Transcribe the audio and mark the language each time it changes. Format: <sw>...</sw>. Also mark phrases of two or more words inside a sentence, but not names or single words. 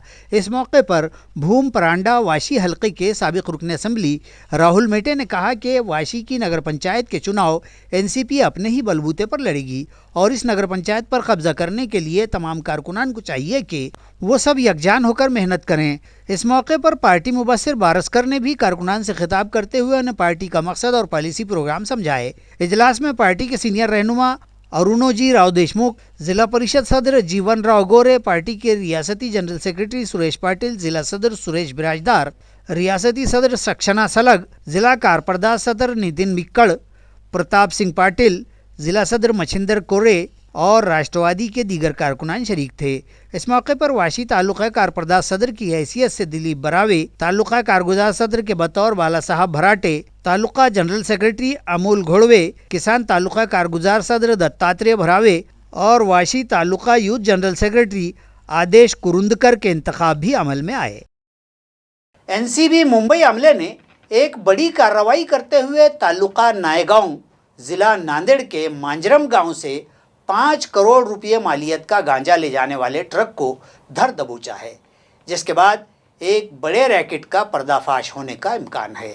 <ur>اس موقع پر بھوم پرانڈا واشی حلقے کے سابق رکن اسمبلی راہل میٹے نے کہا کہ واشی کی نگر پنچایت کے چناؤ NCP اپنے ہی بلبوتے پر لڑے گی اور اس نگر پنچایت پر قبضہ کرنے کے لیے تمام کارکنان کو چاہیے کہ وہ سب یکجان ہو کر محنت کریں۔ اس موقع پر پارٹی مبصر بارسکر نے بھی کارکنان سے خطاب کرتے ہوئے انہیں پارٹی کا مقصد اور پالیسی پروگرام سمجھائے۔ اجلاس میں پارٹی کے سینئر رہنما ارونوجی راؤ دیشمکھ، ضلع پریشد صدر جیون راؤ گورے، پارٹی کے ریاستی جنرل سیکرٹری سریش پاٹل، ضلع صدر سریش براجدار، ریاستی صدر سکشنا سلگ، ضلع کارپرداز صدر نتن مکڑ، پرتاپ سنگھ پاٹل، ضلع صدر مچھندر کورے اور راشٹروادی کے دیگر کارکنان شریک تھے۔ اس موقع پر واشی تعلقہ کارپرداز صدر کی حیثیت سے دلیپ براوے، تعلقہ کارگزار صدر کے بطور بالا صاحب بھراٹے، تعلقہ جنرل سیکرٹری امول گھوڑوے، کسان تعلقہ کارگزار صدر دتاتریہ بھراوے اور واشی تعلقہ یوتھ جنرل سیکرٹری آدیش کرندکر کے انتخاب بھی عمل میں آئے۔ NCB ممبئی عملے نے ایک بڑی کارروائی کرتے ہوئے تعلقہ نائگاؤں، ضلع ناندیڑ کے مانجرم گاؤں سے 5 کروڑ روپے مالیت کا گانجا لے جانے والے ٹرک کو دھر دبوچا ہے، جس کے بعد ایک بڑے ریکٹ کا پردہ فاش ہونے کا امکان ہے۔</ur>